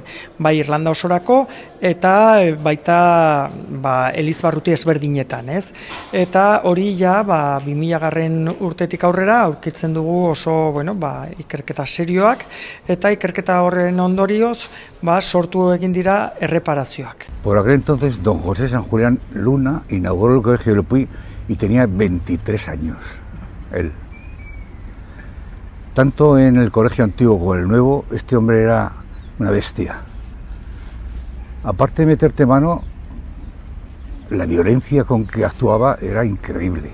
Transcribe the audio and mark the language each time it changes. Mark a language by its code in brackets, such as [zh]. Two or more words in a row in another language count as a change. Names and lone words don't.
[eu] Bai Irlanda osorako eta baita Eliz barruti ezberdinetan, ez? Eta hori 2000 urtetik aurrera aurkitzen dugu oso ikerketa serioak, eta ikerketa horren ondorioz sortu egin dira erreparazioak. [es] Por aquel entonces, don José San Julián Luna inauguró el Colegio del Puy y tenía 23 años, él. Tanto en el colegio antiguo como en el nuevo, este hombre era una bestia. Aparte de meterte mano, la violencia con que actuaba era increíble.